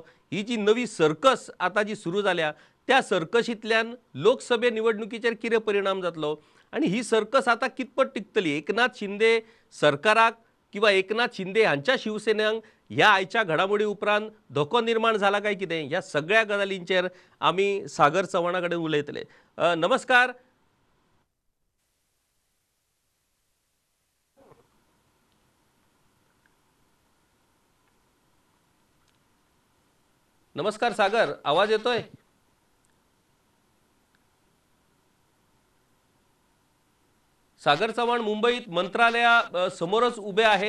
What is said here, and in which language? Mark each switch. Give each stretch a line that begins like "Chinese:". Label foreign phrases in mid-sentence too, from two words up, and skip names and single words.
Konkani: ही जी नवी सर्कस आता जी सुरू जाल्या त्या सर्कशींतल्यान लोकसभे निवडणुकीचेर कितें परिणाम जातलो आणि ही सर्कस आता कितपत टिकतली. एकनाथ शिंदे सरकाराक किंवा एकनाथ शिंदे हांच्या शिवसेनेक ह्या आयच्या घडामोडी उपरांत धोको निर्माण जाला काय कितें, ह्या सगळ्या गजालींचेर आमी सागर चव्हाणा कडेन उलयतले. नमस्कार.
Marathi: नमस्कार सागर, आवाज येतोय? सागर चव्हाण मुंबईत मंत्रालया समोरच उभे आहेत.